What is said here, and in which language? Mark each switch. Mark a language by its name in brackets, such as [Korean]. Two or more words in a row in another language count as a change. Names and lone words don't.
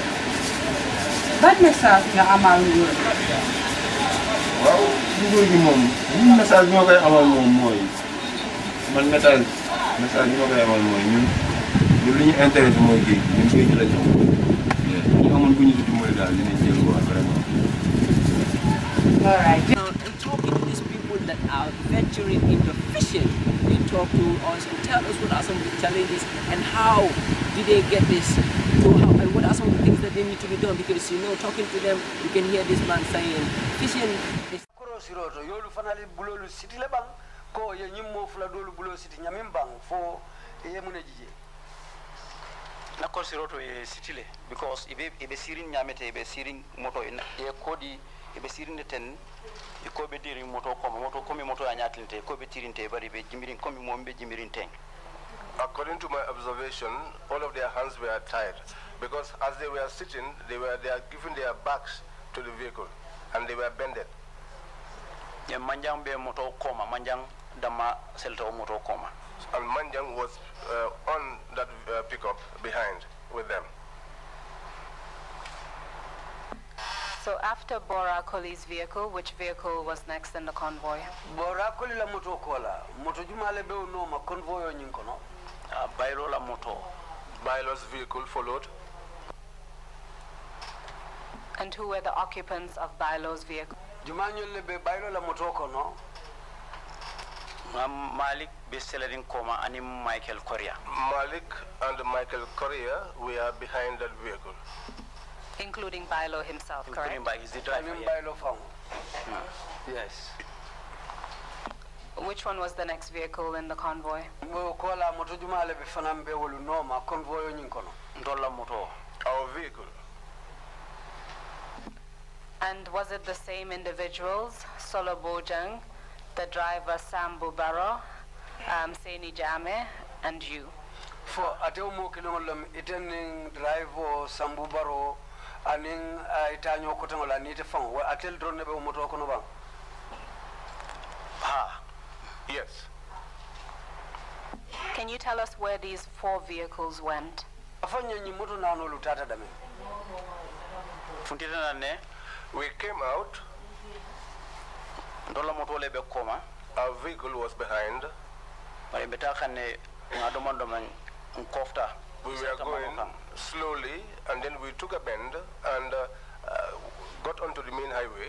[Wolof] ban message nga amal nguur waaw nguur gi moom message bi ma koy amal moom mooy man message bi ma koy amal mooy ñun li ñu intéressé mooy géej ñun géej la ñu ñu amoon bu ñu si dimbali daal dinañ jël [French] quoi vraiment. [English] all right. Now, and talking to these people that are venturing into fishing, they talk to us and tell us what are some of the challenges and how did they get this to how and what are some of the things that they need to be done, because you know, talking to them, you can hear this man saying fishing is [Mandingo] siroto yolu fanali bulolu siti le bang ko ye nyimmo fula dolu bulo siti nyamim bang fo ye mune jije na ko siroto e sitile because ibe sirin nyamete ibe sirin moto e kodi ibe sirin ten e ko be diri moto a nyatlinte ko be tirinte bari be jimirin komi mo be jimirin ten. [English] According to my observation, all of their hands were tied because as they were sitting, they are giving their backs to the vehicle and they were bended. [Mandingo] Yeah, manjang be moto koma, manjang dama selto moto koma. [English] And Manjang was on that pickup behind with them. So after Bora Koli's vehicle, which vehicle was next in the convoy? [Mandingo] Bora Koli la moto kola, moto jumale be no ma convoy o nyinkono. Bailo la moto. [English] Bailo's vehicle followed. And who were the occupants of Bailo's vehicle? [Mandingo] Jumanyole be Bailo la moto kono. Malik be selling coma and Michael Korea. [English] Malik and Michael Korea were behind that vehicle. Including Bailo himself, correct? Including by his driver. Bailo found. Yes. Which one was the next vehicle in the convoy? [Mandingo] Kola moto jumale be fanambe wolu no ma convoy o nyinkono. Ndola moto. [English] Our vehicle. And was it the same individuals, Solo Bojang, the driver Sam Bubaro, Seni Jame, and you? [Mandingo] For ateo mo kilongolom itening driver Sam Bubaro aning itanyo kotangola nite fang wa atel drone be moto kono bang. [English] Yes. Can you tell us where these 4 vehicles went? [Mandingo] Afanya nyi moto na no lutata dame. Funtita ne. [English] We came out. [Mandingo] Ndola moto lebe koma. [English] Our vehicle was behind. [Mandingo] Bari betaka ne ngadomando man nkofta. [English] We were going slowly and then we took a bend and got onto the main highway.